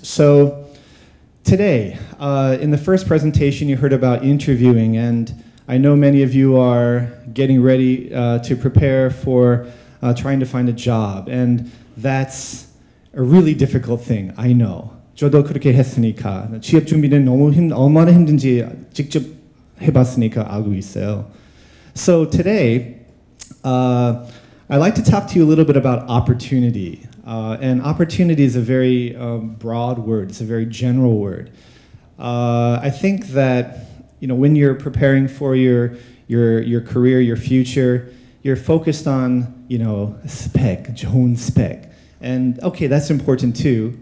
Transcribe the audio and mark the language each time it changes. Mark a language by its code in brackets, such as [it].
[en] So today, in the first presentation, you heard about interviewing, and I know many of you are getting ready to prepare for trying to find a job, and that's a really difficult thing, I know. [ko] 저도 그렇게 했으니까 취업 준비는 너무 얼마나 힘든지 직접 해봤으니까 알고 있어요. [en] So today, I'd like to talk to you a little bit about opportunity. And opportunity is a very broad word. It's a very general word. I think that when you're preparing for your career, your future, you're focused on spec, [ko] 좋은 [en] spec, and okay, that's important too.